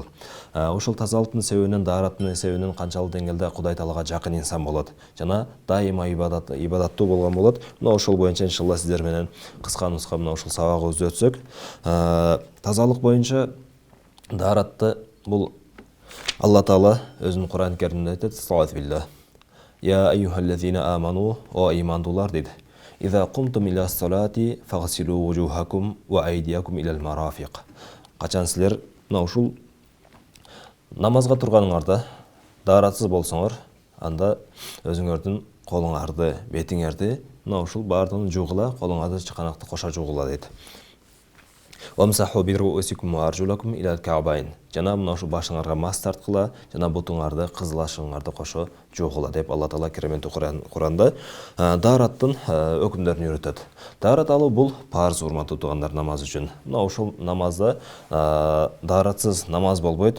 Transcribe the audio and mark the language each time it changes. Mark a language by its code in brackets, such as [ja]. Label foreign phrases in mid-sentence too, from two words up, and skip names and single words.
[ky] Ушул тазалыктын себебинен, даараттын себебинен канчалык деңгээлде Кудай Таалага жакын инсан болот жана дайыма ибадаттуу болгон болот. Мына ошол боюнча иншалла сиздер менен кыска нуска мына ушул сабагыбызды өтсөк, тазалык боюнча дааратты бул Алла Таала өзүнүн Кур'ан Керимде айтат: [ar] "صلوات الله. يا أيها الذين آمنوا, [ky] о имандуулар" дейт. [ar] "إذا قمتم إلى الصلاة فاغسلوا وجوهكم وأيديكم إلى المرافق." [ky] Качан силер мына ушул намазга турганыңарда дааратсыз болсоңор, анда өзүңөрдүн колуңарды, бетиңерди мына ушул баардыгын жуугула, колуңарды чыканакты кошо жуугула дейт. [ar] "وامسحوا برؤوسكم وأرجلكم إلى الكعبين." [ky] Жана мына ушул башыңарга мас тарткыла, жана бутуңарды, кызылашыңарды кошо жуугула деп Алла Таала кереметтүү Кур'анда даараттын өкүмдөрүн үйрөтөт. Даарат алуу бул парз, урматтуу туугандар, намаз үчүн. Мына ушул намазда дааратсыз намаз болбойт.